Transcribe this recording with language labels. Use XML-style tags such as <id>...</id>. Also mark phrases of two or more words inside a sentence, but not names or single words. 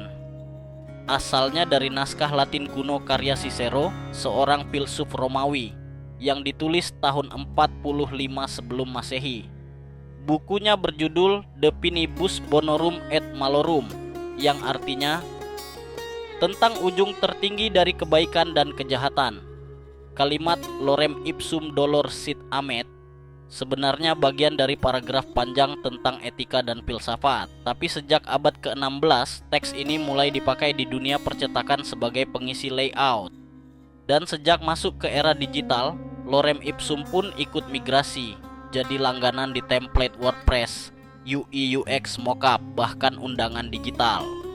<id>Asalnya dari naskah Latin kuno karya Cicero, seorang filsuf Romawi, yang ditulis tahun 45 sebelum Masehi. Bukunya berjudul De Finibus Bonorum et Malorum, yang artinya tentang ujung tertinggi dari kebaikan dan kejahatan. Kalimat</id> <la>lorem ipsum dolor sit amet</la> <id>sebenarnya bagian dari paragraf panjang tentang etika dan filsafat. Tapi sejak abad ke-16, teks ini mulai dipakai di dunia percetakan sebagai pengisi layout. Dan sejak masuk ke era digital,</id> <la>lorem ipsum</la> <id>pun ikut migrasi, jadi langganan di template WordPress,</id> <en>UI UX mockup,</en> <id>bahkan undangan digital.</id>